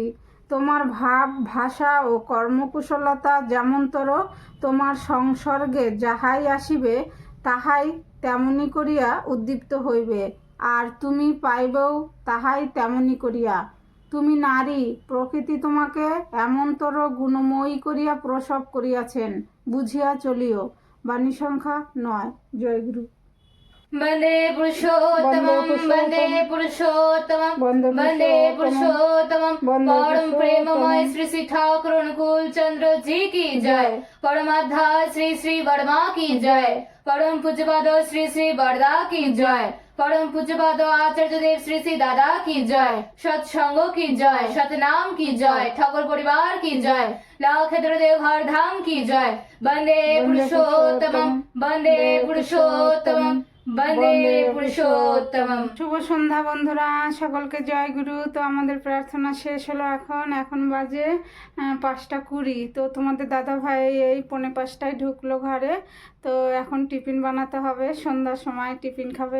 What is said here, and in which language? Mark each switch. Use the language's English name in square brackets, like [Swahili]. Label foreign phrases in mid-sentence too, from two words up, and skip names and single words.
[Bangla] তোমার ভাব, ভাষা ও কর্মকুশলতা যেমনতর, তোমার সংসর্গে যাহাই আসিবে তাহাই তেমনি করিয়া উদ্দীপ্ত হইবে, আর তুমি পাইবেও তাহাই তেমনি করিয়া। তুমি নারী, প্রকৃতি তোমাকে এমনতর গুণময়ী করিয়া প্রসব করিয়াছেন, বুঝিয়া চলিও। বাণী সংখ্যা 9। জয়গুরু। [Sanskrit] वन्दे पुरुषोत्तमं वन्दे पुरुषोत्तमं वन्दे पुरुषोत्तमं। [Hindi] परम प्रेममय श्री श्री ठाकुर अनुकूल चंद्र जी की जय। परमाध्या श्री श्री वर्मा की जय। परम पूज्यपाद श्री श्री वरदा की जय। परम पूज्यपाद आचार्य देव श्री श्री दादा की जय। सत्संग की जय, सतनाम की जय, ठाकुर परिवार की जय, लाखेन्द्र देव हर धाम की जय। [Sanskrit] वन्दे पुरुषोत्तमं वन्दे पुरुषोत्तमं বন্দে পুরুষোত্তমম। [Bangla] শুভ সন্ধ্যা বন্ধুরা, সকলকে জয় গুরু। তো আমাদের প্রার্থনা শেষ হলো, এখন বাজে 5:20। তো তোমাদের দাদা ভাই এই 4:45টায় ঢুকলো ঘরে। তো এখন টিফিন বানাতে হবে, সন্ধ্যার সময় টিফিন খাবে।